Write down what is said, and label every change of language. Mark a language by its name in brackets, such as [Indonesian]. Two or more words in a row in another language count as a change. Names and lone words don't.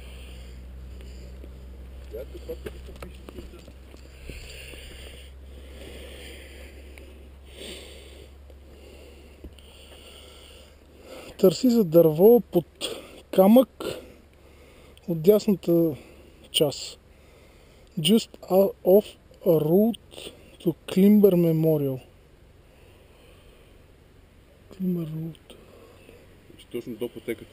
[Bulgarian] Търси за дърво под камък от дясната част. [English] Just off a road to Climber Memorial. Climber Road. [Bulgarian] Точно до пътеката.